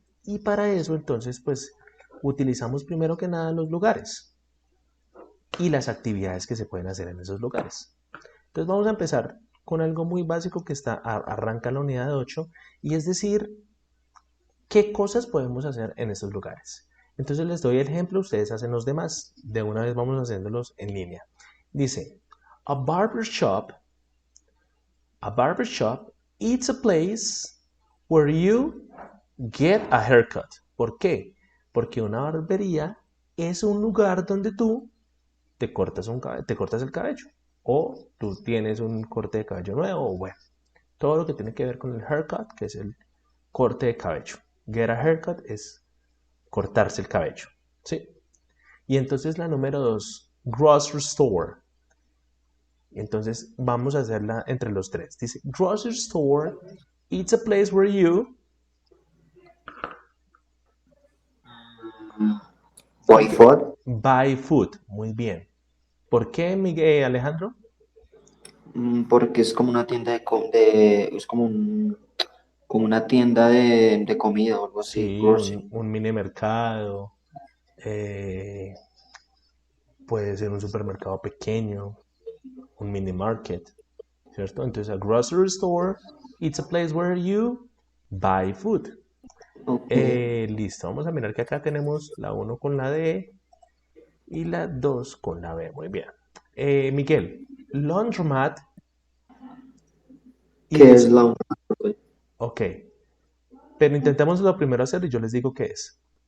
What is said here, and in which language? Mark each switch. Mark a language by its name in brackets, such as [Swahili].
[Spanish] Y para eso entonces pues utilizamos primero que nada los lugares y las actividades que se pueden hacer en esos lugares. Entonces vamos a empezar con algo muy básico que arranca la unidad de 8 y es decir, ¿qué cosas podemos hacer en estos lugares? Entonces les doy el ejemplo, ustedes hacen los demás. De una vez vamos haciéndolos en línea. [English] Dice, a barber shop, a barber shop, it's a place where you get a haircut. [Spanish] ¿Por qué? Porque una barbería es un lugar donde tú te cortas el cabello o tú tienes un corte de cabello nuevo o bueno, todo lo que tiene que ver con el haircut, que es el corte de cabello. [English] Get a haircut [Spanish] es cortarse el cabello. ¿Sí? Y entonces la número 2, grocery store. Entonces vamos a hacerla entre los tres. [English] Dice, grocery store, it's a place where you Wi-Fi, buy food. [Spanish] Muy bien. ¿Por qué, Miguel Alejandro? porque es como una tienda es como como una tienda de comida o algo así, Sí, [English] grocery. [Spanish] un mini mercado, eh, puede ser un supermercado pequeño, un mini market, ¿cierto? [English] Entonces, a grocery store, it's a place where you buy food. Ok, [Spanish] Listo, vamos a mirar que acá tenemos la uno con la D y la 2 con la B. Muy bien. Miguel, laundromat ¿qué es [English] is... [Spanish] la Ok, pero intentemos lo primero hacer y yo les digo qué es.